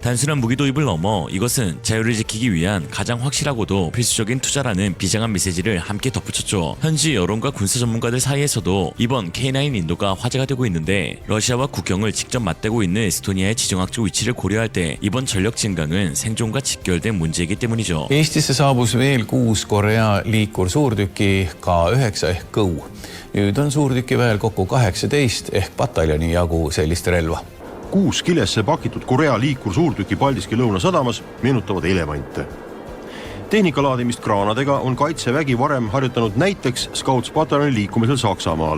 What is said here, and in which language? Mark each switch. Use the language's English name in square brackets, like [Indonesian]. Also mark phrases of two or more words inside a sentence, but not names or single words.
[Korean] 단순한 무기 도입을 넘어 이것은 자유를 지키기 위한 가장 확실하고도 필수적인 투자라는 비장한 메시지를 함께 덧붙였죠. 현지 여론과 군사 전문가들 사이에서도 이번 K9 인도가 화제가 되고 있는데 러시아와 국경을 직접 맞대고 있는 에스토니아의 지정학적 위치를 고려할 때 이번 전력 증강은 생존과 직결된 문제이기 때문이죠. [Estonian] Eestisse saabus veel 6 Korea liikursuurtüki K9 ehk Go. Nüüd on suurtükiväel kokku 18 ehk pataljoni jagu sellist relva. 6 kilesse pakitud Korea liikursuurtüki Paldiski lõunasadamas meenutavad elevante. Tehnika laadimist kraanadega on Kaitsevägi varem harjutanud näiteks Scouts-pataljoni liikumisel Saksamaale.